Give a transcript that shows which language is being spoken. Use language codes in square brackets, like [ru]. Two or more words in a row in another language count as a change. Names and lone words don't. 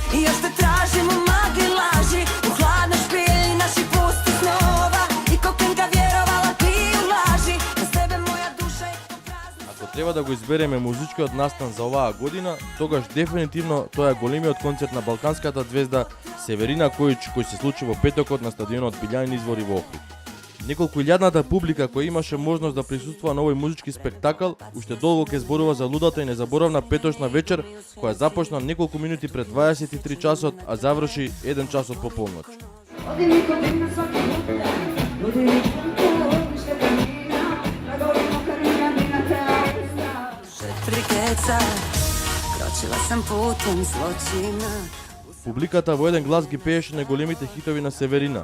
[hr] I još te tražim u magli laži, u hladnoj špilji naših pustih snova. I kokenka vjerovala ti u laži, bez tebe moja duša je prazna. [mk] Ако треба да го избереме музичкиот настан за оваа година, тогаш дефинитивно тоа е големиот концерт на балканската звезда Северина Којич, кој се случи во петокот на стадионот Билјани извори во Охрид. Неколку илјадната публика која имаше можност да присуствува на овој музички спектакл, уште долго ке зборува за лудата и незаборавна петочна вечер, која започна неколку минути пред 23 часот, а заврши 1 часот по полноќ. [hr] Kročila sam putem zločina. [mk] Публиката во еден глас ги пееше најголемите хитови на Северина.